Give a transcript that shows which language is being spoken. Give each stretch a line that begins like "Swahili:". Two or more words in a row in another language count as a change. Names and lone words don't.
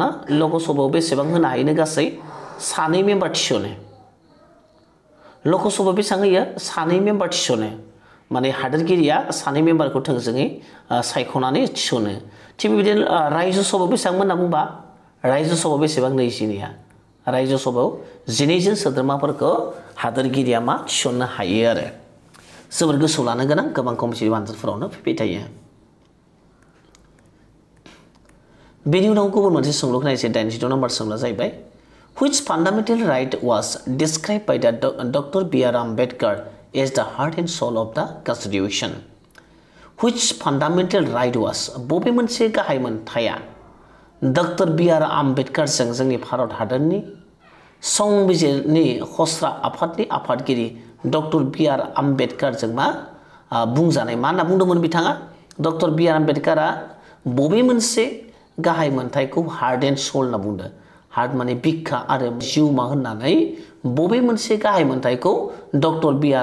Bodo: लोकसभायाव बेसेबां होनो हायो गासै सानै मेम्बार थिसनो लोकसभायाव बेसेबां होयो सानै मेम्बार थिसनो माने हादोरगिरिया सानै मेम्बारखौ थोंजोङै सायख'नानै थिसनो थिग बेबायदिनो राज्यसभायाव बेसेबां होनना बुंबा राज्यसभायाव बेसेबां 22 राज्यसभायाव 12 जन सोद्रोमाफोरखौ हादोरगिरिया मा थिसननो हायो आरो जोबोर गोसोआव लानो गोनां गोबां कम्पिटिटिभ आनजादफोरावनो फैबाय थायो बेनि उनाव गुबुन मोनसे सोंलु खोनायसै 86 नाम्बार सोंलुआ जाहैबाय
English: Which fundamental right was described by the Dr. B.R. Ambedkar as the heart and soul of the Constitution? Which fundamental right was
Bodo: बबे मोनसे गाहाय मोनथाया डक्टर B.R. आम्बेडकारजों जोंनि भारत हादरनि संबिजिरनि खस्रा आफादनि आफादगिरि डक्टर B.R. आम्बेडकारजों मा बुंजानाय मा होनना बुंदोंमोन बिथाङा डक्टर B.R. आम्बेडकारा बबे मोनसे गाहाय मोनथायखौ
English: heart and soul
Bodo: होनना बुंदों हार्ट माने बिखा आरो जिउमा होननानै बबे मोनसे गाहाय मोनथायखौ डक्टर B.R.